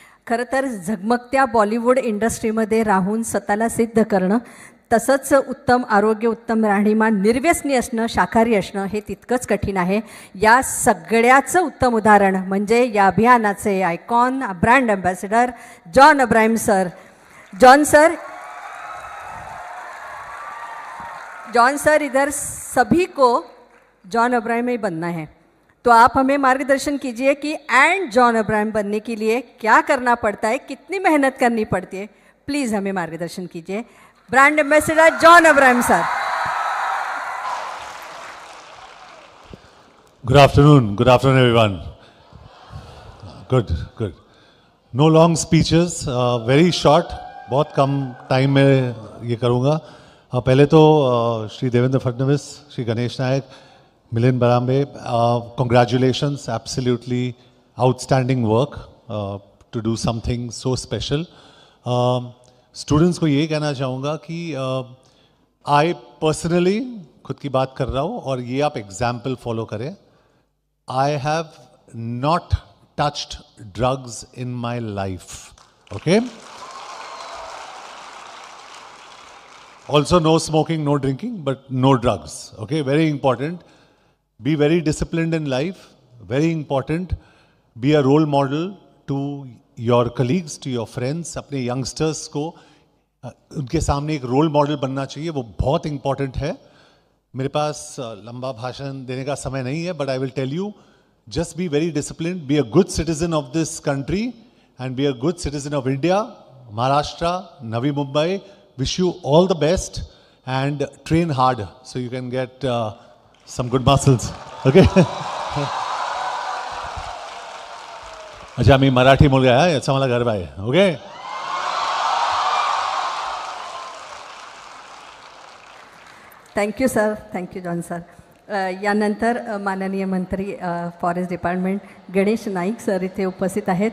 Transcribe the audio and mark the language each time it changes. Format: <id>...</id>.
<mr>खरं तर झगमगत्या बॉलिवूड इंडस्ट्रीमध्ये राहून स्वतःला सिद्ध करणं, तसंच उत्तम आरोग्य, उत्तम राहणीमान, निर्व्यसनी असणं, शाकाहारी असणं हे तितकंच कठीण आहे. या सगळ्याचं उत्तम उदाहरण म्हणजे या अभियानाचे icon, brand ambassador John Abraham sir.</mr> <hi>John sir इधर सभी को जॉन अब्राहिम ही बनना है, तो आप हमें मार्गदर्शन कीजिए कि एंड जॉन अब्राहिम बनने के लिए क्या करना पड़ता है, कितनी मेहनत करनी पड़ती है. प्लीज़ हमें मार्गदर्शन कीजिए. Brand ambassador John Abraham sir.</hi> <en>Good afternoon everyone. Good. No long speeches, very short.</en> <hi>बहुत कम टाइम में ये करूँगा. पहले तो</hi> <en>Shri Devendra Fadnavis, Shri Ganesh Naik, Milind Barambe, congratulations, absolutely outstanding work to do something so special.</en> <hi>Students को ये कहना चाहूँगा कि</hi> <en>I personally</en> <hi>खुद की बात कर रहा हूँ और ये आप</hi> <en>example follow</en> <hi>करें.</hi> <en>I have not touched drugs in my life, okay? Also no smoking, no drinking, but no drugs, okay? Very important. Be very disciplined in life, very important. Be a role model to your colleagues, to your friends.</en> <hi>अपने youngsters को उनके सामने एक role model बनना चाहिए, वो बहुत important है. मेरे पास लंबा भाषण देने का समय नहीं है,</hi> <en>but I will tell you, just be very disciplined, be a good citizen of this country and be a good citizen of India, Maharashtra, Navi Mumbai. Wish you all the best and train hard so you can get some good muscles, okay?</en> <mr>अच्छा, मी मराठी मुलगा आहे याचा मला गर्व आहे, okay? Thank you sir, thank you John sir. यानंतर माननीय मंत्री forest department Ganesh Naik sir इथे उपस्थित आहेत.</mr>